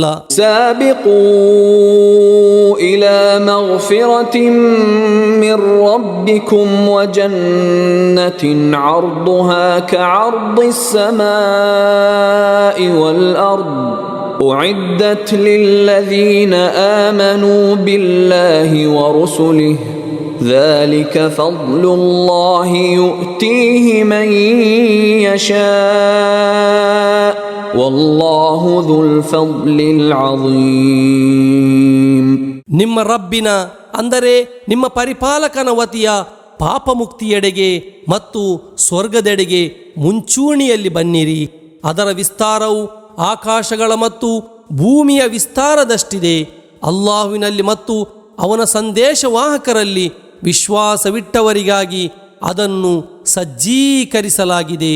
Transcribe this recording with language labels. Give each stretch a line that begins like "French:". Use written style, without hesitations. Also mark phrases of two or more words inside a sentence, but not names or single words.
Arabic: سابقوا إلى مغفرة من ربكم وجنة عرضها كعرض الس سماء والأرض أعدت للذين آمنوا بالله ورسله ذلك فضل الله يؤتيه من يشاء والله ذو الفضل العظيم.
Kannada: ನಿಮ್ಮ ರಬ್ಬಿನ ಅಂದರೆ ನಿಮ್ಮ ಪರಿಪಾಲಕನ ವತಿಯ ಪಾಪ ಮುಕ್ತಿಯೆಡೆಗೆ ಮತ್ತು ಸ್ವರ್ಗದೆಡೆಗೆ ಮುಂಚೂಣಿಯಲ್ಲಿ ಬನ್ನಿರಿ. ಅದರ ವಿಸ್ತಾರವು ಆಕಾಶಗಳ ಮತ್ತು ಭೂಮಿಯ ವಿಸ್ತಾರದಷ್ಟಿದೆ. ಅಲ್ಲಾಹುವಿನಲ್ಲಿ ಮತ್ತು ಅವನ ಸಂದೇಶವಾಹಕರಲ್ಲಿ ವಿಶ್ವಾಸವಿಟ್ಟವರಿಗಾಗಿ ಅದನ್ನು ಸಜ್ಜೀಕರಿಸಲಾಗಿದೆ.